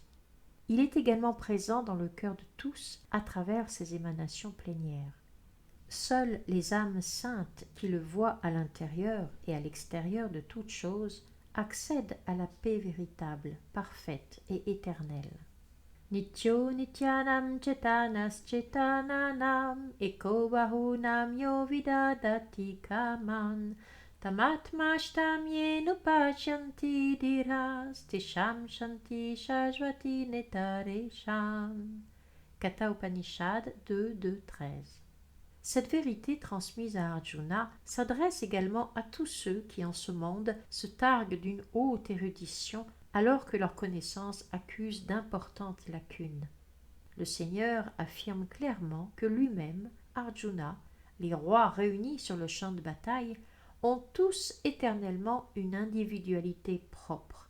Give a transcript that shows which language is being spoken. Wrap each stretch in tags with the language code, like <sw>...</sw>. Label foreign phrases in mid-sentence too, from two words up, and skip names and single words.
<fr>Il est également présent dans le cœur de tous à travers ses émanations plénières. Seules les âmes saintes qui le voient à l'intérieur et à l'extérieur de toutes choses accèdent à la paix véritable, parfaite et éternelle.</fr> <sa>Nityo nityanam chetanas chetananam eko bahunam yo vidadati kaman tamatmashtam yenupashyanti diras tesham shanti shajvati netaresham.</sa> <fr>Katha Upanishad 2.2.13. Cette vérité transmise à Arjuna s'adresse également à tous ceux qui en ce monde se targuent d'une haute érudition alors que leur connaissance accuse d'importantes lacunes. Le Seigneur affirme clairement que lui-même, Arjuna, les rois réunis sur le champ de bataille, ont tous éternellement une individualité propre.</fr>